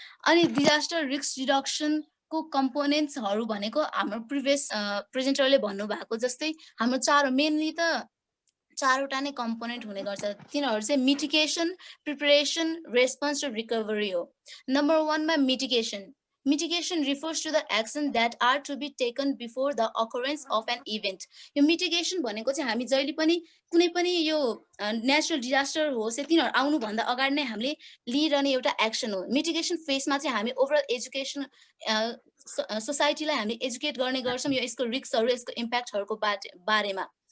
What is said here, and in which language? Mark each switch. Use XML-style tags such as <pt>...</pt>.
<ne>अनि disaster risk रिडक्सनको कम्पोनेन्ट्सहरू भनेको हाम्रो प्रिभियस प्रेजेन्टरले भन्नुभएको जस्तै हाम्रो मेनली त चारवटा नै कम्पोनेन्ट हुने गर्छ। तिनीहरू चाहिँ मिटिगेसन, प्रिपरेसन, रेस्पोन्स र रिकभरी हो। नम्बर 1 मा mitigation.</ne> <en>Mitigation refers to the action that are to be taken before the occurrence of an event.</en> <ne>यो मिटिगेसन भनेको चाहिँ हामी जहिले पनि कुनै पनि यो नेचुरल डिजास्टर होस् या तिनीहरू आउनुभन्दा अगाडि नै हामीले लिइरहने एउटा एक्सन हो। मिटिगेसन फेजमा चाहिँ हामी ओभरअल एजुकेसन सोसाइटीलाई हामीले एजुकेट गर्ने गर्छौँ यो यसको रिस्कहरू, यसको इम्प्याक्टहरूको बारेमा।</ne>